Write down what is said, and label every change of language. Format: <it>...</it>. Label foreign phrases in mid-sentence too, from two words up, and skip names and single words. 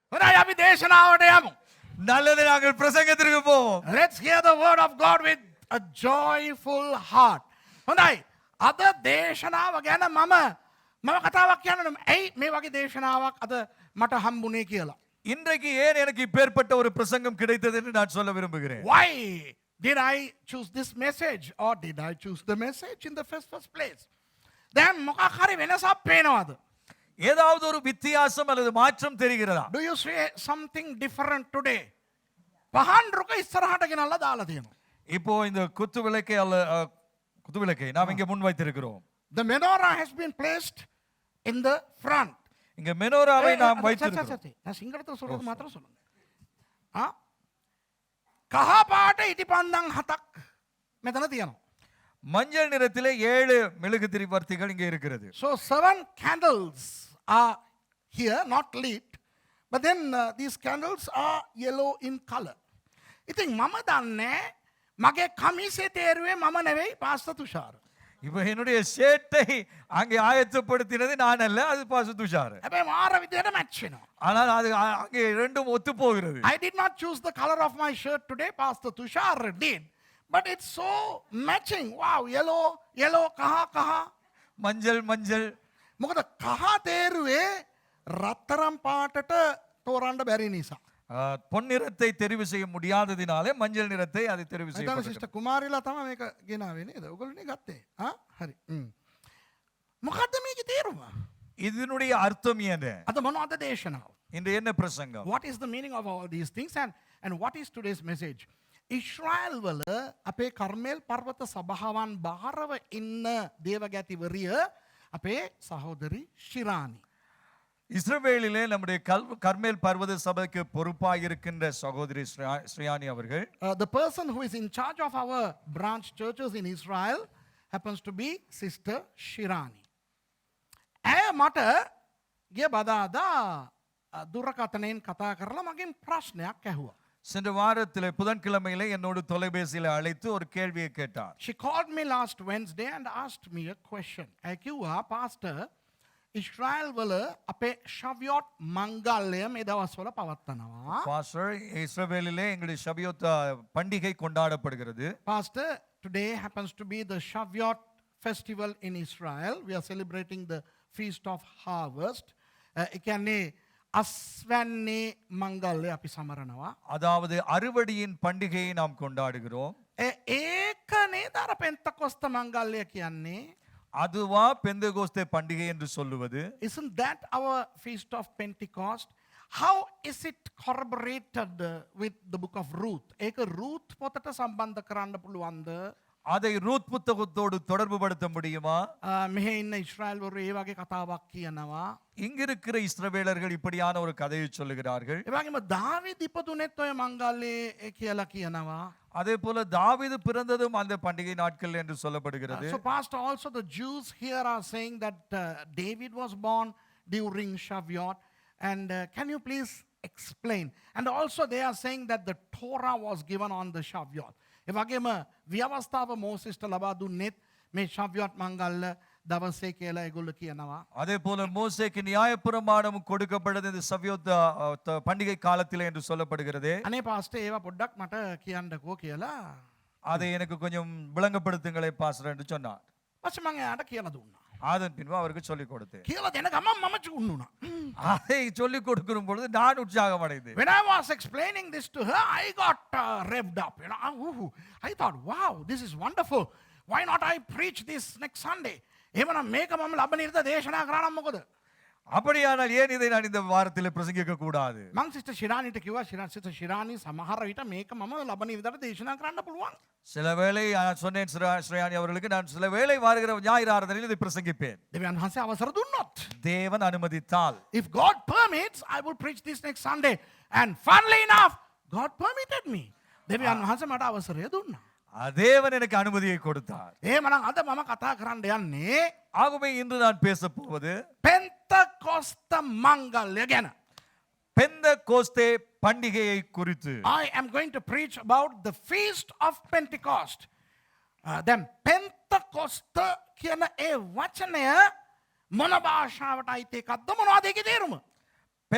<si>හොඳයි අපි දේශනාවට යමු.</si> <ta>நல்லது, நாங்கள் பிரசங்கத்திற்கு போவோம்.</ta> <en>Let's hear the word of God with a joyful heart.</en> <si>හොඳයි. අද දේශනාව ගැන මම කතාවක් කියන්න ඇයි මේ වගේ දේශනාවක් අද මට හම්බුනේ කියලා.</si> <ta>இன்றைக்கு ஏன் எனக்கு இப்பேற்பட்ட ஒரு பிரசங்கம் கிடைத்தது என்று நான் சொல்ல விரும்புகிறேன்.</ta> <en>Why did I choose this message or did I choose the message in the first place?</en> <si>දැන් මොකක් හරි වෙනසක් පේනවද?</si> <ta>ஏதாவது ஒரு வித்தியாசம் அல்லது மாற்றம் தெரிகிறதா?</ta> <en>Do you see something different today?</en> <si>පහන් රුක ඉස්සරහට ගෙනල්ලා දාලා තියෙනවා.</si> <ta>இப்போ இந்த குத்துவிளக்கை நாம் இங்கே முன் வைத்திருக்கிறோம்.</ta> <en>The menorah has been placed in the front.</en> <ta>இங்க மெனோராவை நாம் வைத்திருக்கிறோம். நான் சிங்களத்துல சொல்றது மாத்திரம் சொல்லுங்க.</ta> <si>කහ පාට ඉටිපන්දම් 7ක් මෙතන තියෙනවා.</si> <ta>மஞ்சள் நிறத்திலே 7 மெழுகுதிரி வர்த்திகள் இங்கே இருக்கிறது.</ta> <en>So 7 candles are here, not lit, but then these candles are yellow in color.</en> <si>ඉතින් මම දන්නේ මගේ කමිසේ තේරුවේ මම නෙවෙයි පාස්ටර් තුෂාර.</si> <ta>இப்போ என்னுடைய ஷேட்டை அங்கே ஆயத்தப்படுத்தினது நான் அல்ல, அது பாஸ்டர் துஷார்.</ta> <si>හැබැයි මාර විදියට මැච් වෙනවා.</si> <ta>ஆனால் அது அங்கே ரெண்டும் ஒத்து போகிறது.</ta> <en>I did not choose the color of my shirt today, Pastor Tushar did. But it's so matching. Wow, yellow,</en> <si>කහ.</si> <ta>மஞ்சள்.</ta> <si>මොකද කහ තේරුවේ රත්තරන් පාටට තෝරන්න බැරි නිසා.</si> <ta>பொன்னிறத்தை தெரிவு செய்ய முடியாததினாலே மஞ்சள் நிறத்தை அது தெரிவு</ta> <si>එතන</si> <ta>செய்யப்பட்டது.</ta> <si>සිස්ටර් කුමාරිලා තමයි මේක ගෙනාවේ නේද? ඔයගොල්ලෝනේ ගත්තේ. හරි. මොකද්ද මේකේ තේරුම?</si> <ta>இதனுடைய அர்த்தம் என்ன?</ta> <si>අද මොනවද දේශනාව?</si> <ta>இன்று என்ன பிரசங்கம்?</ta> <en>What is the meaning of all these things and what is today's message?</en> <si>ඉස්රායල් වල අපේ කර්මේල් පර්වත සභාවන් බාරව ඉන්න දේවගැතිවරිය අපේ සහෝදරි ශිරානි.</si> <ta>இஸ்ரவேலிலே நம்முடைய கர்மேல் பர்வத சபைக்கு பொறுப்பாக இருக்கின்ற சகோதரி ஸ்ரீயானி அவர்கள்,</ta> <en>The person who is in charge of our branch churches in Israel happens to be Sister Shirani.</en> <si>ඇය මට ගිය බදාදා දුරකථනයෙන් කතා කරලා මගෙන් ප්‍රශ්නයක් ඇහුවා.</si> <ta>சென்ற வாரத்திலே புதன்கிழமையிலே என்னோடு தொலைபேசியில் அழைத்து ஒரு கேள்வியை கேட்டார்.</ta> <en>She called me last Wednesday and asked me a question.</en> <si>ඇය කිව්වා, "Pastor, ඉස්රායල් වල අපේ ශවියොත් මංගල්‍යය මේ දවස්වල පවත්වනවා."</si> <ta>பாஸ்டர், இஸ்ரவேலிலே எங்களுடைய ஷபியோத் பண்டிகை கொண்டாடப்படுகிறது.</ta> <en>Pastor, today happens to be the Shavuot festival in Israel. We are celebrating the feast of harvest.</en> <si>ඒ කියන්නේ අස්වැන්නේ මංගල්‍යය අපි සමරනවා.</si> <ta>அதாவது அறுவடையின் பண்டிகையை நாம் கொண்டாடுகிறோம்.</ta> <si>ඒක නේද අර පෙන්තකොස්ත මංගල්‍යය කියන්නේ?</si> <ta>அதுவா பெந்தகோஸ்தே பண்டிகை என்று சொல்லுவது?</ta> <en>Isn't that our feast of Pentecost? How is it corroborated with the book of Ruth?</en> <si>ඒක රූත් පොතට සම්බන්ධ කරන්න පුළුවන්ද?</si> <ta>அதை ரூத் புத்தகத்தோடு தொடர்பு படுத்த முடியுமா?</ta> <si>මෙහෙ ඉන්න ඉස්රායල් වරු ඒ වගේ කතාවක් කියනවා.</si> <ta>இங்கிருக்கிற இஸ்ரவேலர்கள் இப்படியான ஒரு கதையை சொல்லுகிறார்கள்.</ta> <si>ඒ වගේම දාවීද් ඉපදුනෙත් ඔය මංගල්‍යය කියලා කියනවා.</si> <ta>அதே போல தாவீது பிறந்ததும் அந்த பண்டிகை நாட்கள் என்று சொல்லப்படுகிறது.</ta> <en>So pastor, also the Jews here are saying that David was born during Shavuot, and can you please explain? And also they are saying that the Torah was given on the Shavuot.</en> <si>ඒ වගේම ව්‍යවස්ථාව මෝසෙස්ට ලබා දුන්නෙත් මේ ශාවියොත් මංගල්‍ය දවසේ කියලා ඒගොල්ලෝ කියනවා.</si> <ta>அதே போல மோசேக்கு நியாயப்பிரமாணம் கொடுக்கப்பட்டது இந்த ஷவியோத் பண்டிகை காலத்திலே என்று சொல்லப்படுகிறது.</ta> <si>අනේ පාස්ටර් ඒවා පොඩ්ඩක් මට කියන්නකෝ කියලා.</si> <ta>அதை எனக்கு கொஞ்சம் விளங்கப்படுத்துங்களே பாஸ்டர் என்று சொன்னார்.</ta> <si>ඊපස්සේ මම එයාට කියලා දුන්නා.</si> <ta>அதன் பின்பு அவருக்கு சொல்லிக் கொடுத்தேன்.</ta> <si>කියලා දෙන ගමන් මම චුන්නුනා.</si> <ta>அதை சொல்லிக் கொடுக்கிற பொழுது நான் உற்சாகம் அடைந்தேன்.</ta> <en>When I was explaining this to her, I got revved up. I thought, wow, this is wonderful. Why not I preach this next Sunday?</en> <si>එහෙමනම් මේක මම ලබන ඉරිදා දේශනා කරා නම් මොකද?</si> <ta>அப்படியானால் ஏன் இதை நான் இந்த வாரத்தில் பிரசங்கிக்க கூடாது?</ta> <si>මං සිස්ටර් ශිරානිට කිව්වා, සිස්ටර් ශිරානි සමහර විට මේක මම ලබන ඉරිදාට දේශනා කරන්න පුළුවන්.</si> <ta>சில வேளை சொன்னேன் ஸ்ரீயானி அவர்களுக்கு, நான் சில வேளை வருகிற ஞாயிறு ஆராதனையில் இதை பிரசங்கிப்பேன்.</ta> <si>දෙවියන් වහන්සේ අවසර දුන්නොත්.</si> <ta>தேவன் அனுமதித்தால்.</ta> <en>If God permits, I will preach this next Sunday. And funnily enough, God permitted me.</en> <si>දෙවියන් වහන්සේ මට අවසරය දුන්නා.</si> <ta>தேவன் எனக்கு அனுமதியை கொடுத்தார்.</ta> <si>එහෙමනම් අද මම කතා කරන්න යන්නේ</si> <ta>ஆகவே இன்று நான் பேச போவது</ta> <si>පෙන්තකොස්ත මංගල්‍ය ගැන.</si> <ta>பெந்தகோஸ்தே பண்டிகையை குறித்து.</ta> <en>I am going to preach about the feast of Pentecost.</en> <si>Then පෙන්තකොස්ත කියන ඒ වචනය මොන භාෂාවට අයිති එකක්ද, මොනවද ඒකේ තේරුම?</si>